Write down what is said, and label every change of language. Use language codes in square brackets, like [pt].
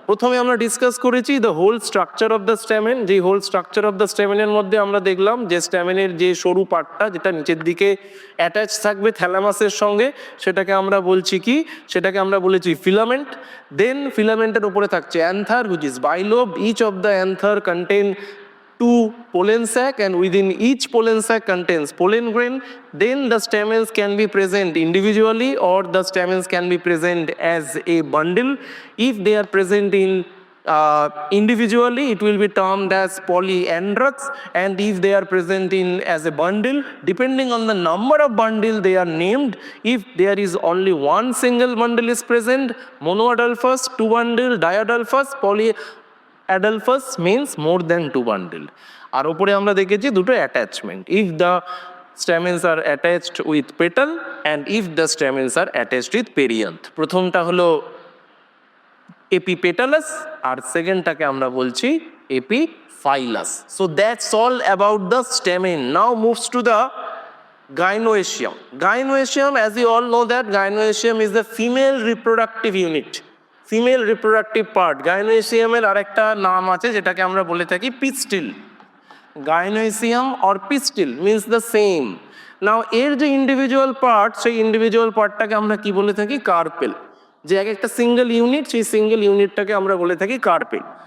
[bn] প্রথমে আমরা ডিসকাস করেছি [en] The whole structure of the stamen. [bn] যেই হোল স্ট্রাকচার অফ দ্য স্ট্যামেনের মধ্যে আমরা দেখলাম যে স্ট্যামেনের যে সরু পার্টটা যেটা নিচের দিকে অ্যাটাচ থাকবে থ্যালামাসের সঙ্গে, সেটাকে আমরা বলছি কি? সেটাকে আমরা বলেছি ফিলামেন্ট। দেন ফিলামেন্টের উপরে থাকছে another [en] Which is bilobe. Each of the anther contain two pollen sac and within each pollen sac contains pollen grain. Then the stamens can be present individually or the stamens can be present as a bundle. If they are present in individually, it will be termed as polyandrous, and if they are present in as a bundle, depending on the number of bundle they are named. If there is only one single bundle is present, monoadelphous, two bundle, diadelphous, polyandrous means more than two bundle. [bn] আর উপরে আমরা দেখেছি দুটো attachment, [en] If the stamens are attached with petal and if the stamens are attached with perianth. [bn] প্রথমটা হলো এপিপেটালাস আর সেকেন্ডটাকে আমরা বলছি এপিফাইলাস। [en] So that's all about the stamen. Now moves to the gynoecium. Gynoecium, as you all know that gynoecium is the female reproductive unit, female reproductive part. [bn] গাইনোয়েসিয়ামের আরেকটা নাম আছে যেটাকে আমরা বলে থাকি পিস্টিল। [en] Gynoecium or pistil means the same. [bn] নাও এর যে ইন্ডিভিজুয়াল পার্ট, সেই ইন্ডিভিজুয়াল পার্টটাকে আমরা কি বলে থাকি? কার্পেল। যে এক একটা সিঙ্গেল ইউনিট, সেই সিঙ্গেল ইউনিটটাকে আমরা বলে থাকি কার্পেল।